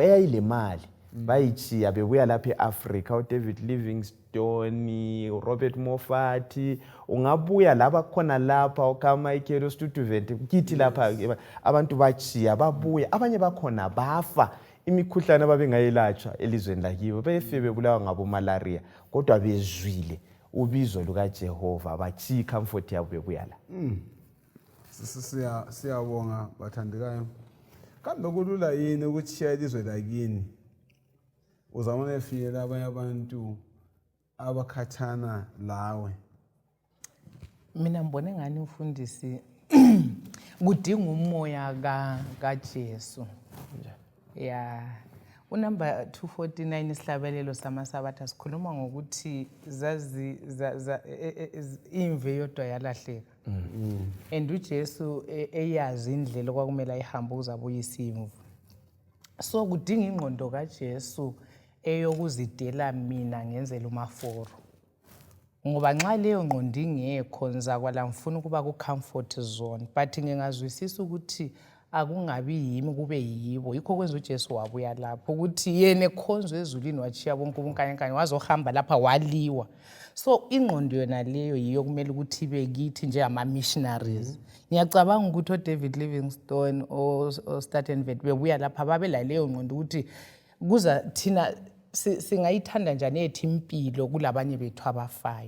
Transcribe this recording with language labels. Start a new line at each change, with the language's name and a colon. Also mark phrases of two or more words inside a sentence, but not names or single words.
North Ndebele: eyayile mali bayichiya bebuya lapha eAfrica uDavid Livingstone, Robert Moffat, ungabuya laba khona lapha uKamichael uStudevant kithi lapha abantu bachiya babuya abanye bakhona bafa imikhuhlane ababengayilatshwa elizweni lakibo befe bebulawa ngabo malaria kodwa bezwile ubizo lukaJehova bachiya comfort yabo bebuya la. Siyabonga bathandekayo. Kambe kulula yini ukuchiya ilizwe lakini uzamane efike abanye abantu abakhathana lawe? Mina ngibone ngani umfundisi kudinga umoya kaJesu. Unumber 249 isihlabelelo samaSabatha sikhuluma ngokuthi zazi imve yodwa yalahleka. And uJesu eyazi indlela kwakumele ayihambe ukuzabuya isimvu. So kudinga ingqondo kaJesu eyokuzidela mina ngenzela umaforo. Ngoba nxa leyo ngqondo ingekho ngizakwala ngifuna ukuba ku
English: comfort zone
North Ndebele: but ngingazwisisa ukuthi akungabi yimi kube yibo. Yikho kwenza uJesu wabuya lapho ukuthi yena ekhonzwe ezulwini wachiya bonke ubunkayenkanye wazohamba lapha waliwa. So ingqondo yona leyo yiyo kumele ukuthi ibe kithi njengama missionaries. Ngiyacabanga ukuthi uDavid Livingstone oStudevant bebuya lapha babela leyo ngqondo ukuthi kuza thina singayithanda njani ethi impilo kulabanye bethu abafayo.